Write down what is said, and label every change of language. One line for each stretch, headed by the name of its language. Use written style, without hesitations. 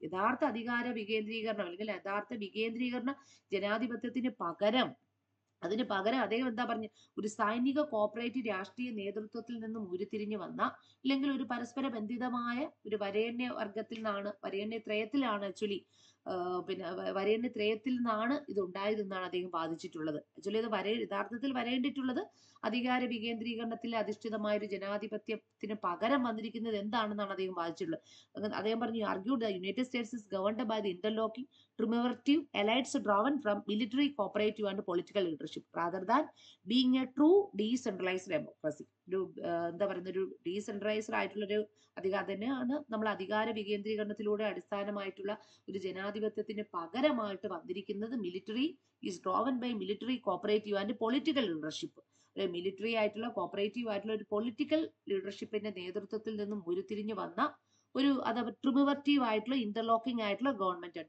Malayalam: യഥാർത്ഥ അധികാര വികേന്ദ്രീകരണം അല്ലെങ്കിൽ യഥാർത്ഥ വികേന്ദ്രീകരണ ജനാധിപത്യത്തിന് പകരം, അതിന് പകരം അദ്ദേഹം എന്താ പറഞ്ഞു, ഒരു സൈനിക കോപ്പറേറ്റീവ് രാഷ്ട്രീയ നേതൃത്വത്തിൽ നിന്നും ഉരുത്തിരിഞ്ഞു വന്ന അല്ലെങ്കിൽ ഒരു പരസ്പര ബന്ധിതമായ ഒരു വരേണ്യത്രയത്തിലാണ് ആക്ച്വലി വരേണ്യത്രയത്തിൽ നിന്നാണ് ഇത് ഉണ്ടായതെന്നാണ് അദ്ദേഹം വാദിച്ചിട്ടുള്ളത്. ആക്ച്വലി ഇത് യഥാർത്ഥത്തിൽ വരേണ്ടിയിട്ടുള്ളത് അധികാര വികേന്ദ്രീകരണത്തിൽ അധിഷ്ഠിതമായ ഒരു ജനാധിപത്യത്തിന് പകരം വന്നിരിക്കുന്നത് എന്താണെന്നാണ് അദ്ദേഹം വാദിച്ചിട്ടുള്ളത്. അദ്ദേഹം പറഞ്ഞു,
English: Argued the United States is governed by the interlocking triumvirate allies drawn from military, cooperative and political leadership rather than being a true decentralized democracy.
Malayalam: ഒരു എന്താ പറയുന്ന ഒരു ഡീസെൻട്രലൈസ്ഡ് ആയിട്ടുള്ളൊരു അധികാരം തന്നെയാണ് നമ്മൾ അധികാര വികേന്ദ്രീകരണത്തിലൂടെ അടിസ്ഥാനമായിട്ടുള്ള ഒരു ജനാധിപത്യത്തിന് പകരമായിട്ട് വന്നിരിക്കുന്നത്.
English: Military is drawn by military, cooperative and political leadership.
Malayalam: Military ആയിട്ടുള്ള കോപ്പറേറ്റീവ് ആയിട്ടുള്ള ഒരു പൊളിറ്റിക്കൽ ലീഡർഷിപ്പിന്റെ നേതൃത്വത്തിൽ നിന്നും ഉരുത്തിരിഞ്ഞു വന്ന ഒരു ട്രിമർട്ടീവ് ആയിട്ടുള്ള ഇന്റർലോക്കിംഗ് ആയിട്ടുള്ള ഗവൺമെന്റ്.